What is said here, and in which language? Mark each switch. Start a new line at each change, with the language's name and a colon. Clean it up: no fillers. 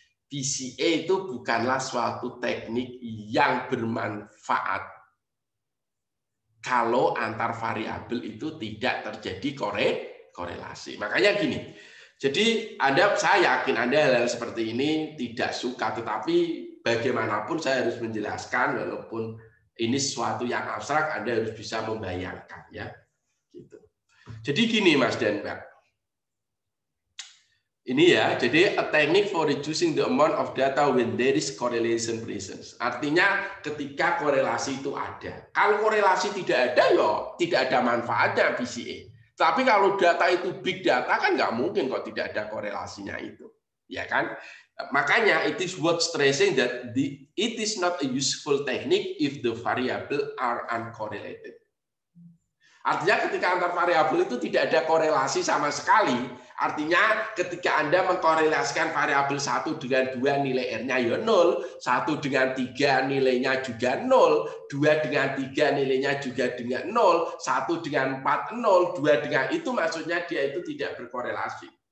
Indonesian: PCA itu bukanlah suatu teknik yang bermanfaat kalau antar variabel itu tidak terjadi korelasi. Makanya gini. Jadi saya yakin Anda hal-hal seperti ini tidak suka, tetapi bagaimanapun saya harus menjelaskan, walaupun ini sesuatu yang abstrak, Anda harus bisa membayangkan ya. Gitu. Jadi gini Mas dan Mbak. Ini ya, jadi
English: a technique for reducing the amount of data when there is correlation presence.
Indonesian: Artinya ketika korelasi itu ada. Kalau korelasi tidak ada, ya tidak ada manfaatnya PCA. Tapi kalau data itu big data kan nggak mungkin kok tidak ada korelasinya itu, ya kan? Makanya
English: it is worth stressing that it is not a useful technique if the variable are uncorrelated.
Indonesian: Artinya ketika antar variabel itu tidak ada korelasi sama sekali, artinya ketika Anda mengkorelasikan variabel 1 dengan 2 nilai R-nya ya 0, 1 dengan 3 nilainya juga 0, 2 dengan 3 nilainya juga dengan 0, 1 dengan 4 0, 2 dengan itu maksudnya dia itu tidak berkorelasi.